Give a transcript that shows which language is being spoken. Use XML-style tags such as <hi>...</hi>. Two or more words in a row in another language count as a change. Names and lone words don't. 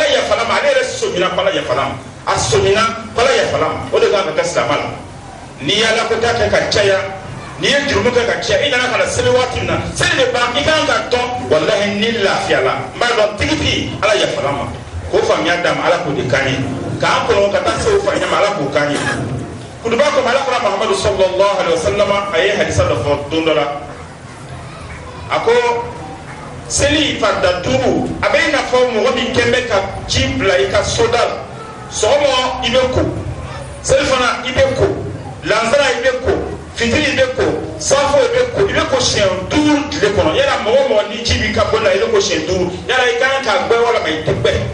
<bm>yafala ma ale yɛrɛ sɔmina k'ala yafala ma a sɔmina k'ala yafala ma o de kan ka kɛ silamɛ la n'i ye alakota kɛ ka caya n'i ye jurumu kɛ ka caya i nana ka na seli waati min na seli de ban i kan ka dɔn walahi ni lafiya la n b'a dɔn tigitigi ala yafala ma k'o faamuya d'a ma ala k'o de kan ye k'an kɔnɔ ka taa se o faamuya ma ala k'o kan ye kutuba kɔnɔ ala kɔrɔ Muhamadu</bm> <ar>صلى الله عليه وسلم</ar> <bm>a ye hadisa dɔ fɔ don dɔ la a ko seli farida duuru a bɛ i n'a fɔ mɔgɔ min kɛn bɛ ka ji bila i ka soda la sɔgɔma i bɛ ko seli fana i bɛ ko lansara i bɛ ko fitiri i bɛ ko safo i bɛ ko siɲɛ duuru tile kɔnɔ yala mɔgɔ o mɔgɔ ni ji b'i ka bɔ la i bɛ ko siɲɛ duuru yala i kan ka gbɛ walama i tɛ gbɛ</bm>